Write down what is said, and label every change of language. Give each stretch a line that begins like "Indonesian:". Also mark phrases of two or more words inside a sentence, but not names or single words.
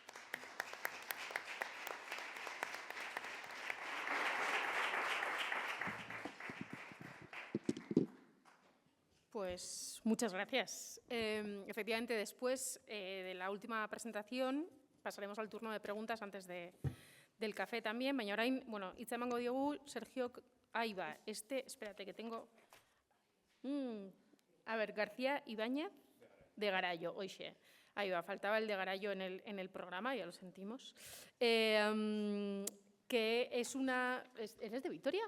Spanish: Pues muchas gracias. Efectivamente, después de la última presentación pasaremos al turno de preguntas antes del café también.
Basque: Baina orain, bueno, hitza emango diogu Sergio,
Spanish: ahí va, espérate que tengo, a ver,
Basque: García Ibáñez de Garayo, oixe.
Spanish: Ahí va, faltaba el de Garayo en el programa, ya lo sentimos. Que es una... ¿Eres de Vitoria?